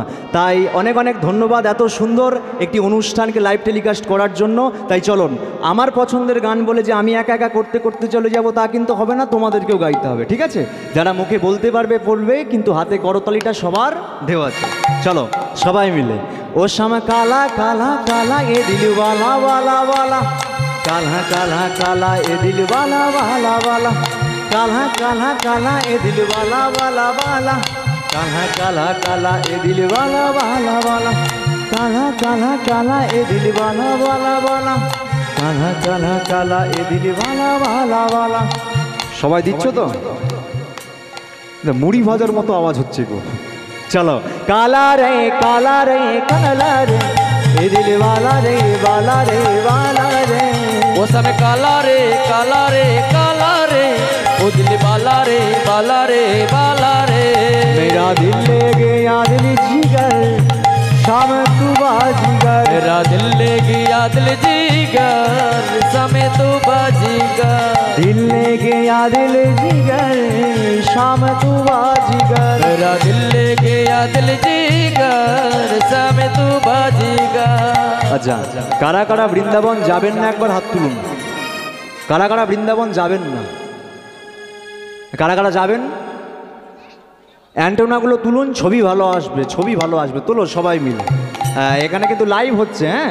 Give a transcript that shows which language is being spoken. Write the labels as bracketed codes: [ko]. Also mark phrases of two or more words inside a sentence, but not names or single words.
[bn] তাই অনেক অনেক ধন্যবাদ এত সুন্দর একটি অনুষ্ঠানকে [en] live telecast [bn] করার জন্য। তাই চলুন, আমার পছন্দের গান বলে যে আমি একা একা করতে করতে চলে যাব তা কিন্তু হবে না, তোমাদেরকেও গাইতে হবে, ঠিক আছে? যারা মুখে বলতে পারবে পড়বে, কিন্তু হাতে করতালিটা সবার দেওয়া আছে। চলো সবাই মিলে। [hi] ओ समय काला काला काला ये दिल वाला वाला वाला, काला काला काला ये दिल वाला वाला वाला, काला काला काला ये दिल वाला वाला वाला, काला काला काला ये दिल वाला वाला वाला, काला काला काला ये दिल वाला वाला वाला, काला काला काला ये दिल वाला वाला वाला। [bn] সবাই দিচ্ছ তো? মুড়ি ভাজার মতো আওয়াজ হচ্ছে গো। [hi] चलो काला रे काला रे काला रे ये दिल वाला रे वाला रे वाला रे। वो समय काला रे काला रे काला रे, वो दिल वाला रे वाला रे वाला रे। मेरा दिल ले गया दिल जिगर, शाम तू बाजीगर। मेरा दिल ले गया दिल जिगर, समय तू बाजीगर। दिल ले गया दिल जिगर, शाम तू बाजीगर। मेरा दिल ले गया दिल जिगर, समय तू बाजीगर। [bn] আচ্ছা, কারা কারা বৃন্দাবন যাবেন না একবার হাত তুলুন। কারা কারা বৃন্দাবন যাবেন না? কারা কারা যাবেন? অ্যান্টেনাগুলো তুলুন, ছবি ভালো আসবে, ছবি ভালো আসবে, তোলো সবাই মিলে। এখানে কিন্তু লাইভ হচ্ছে, হ্যাঁ।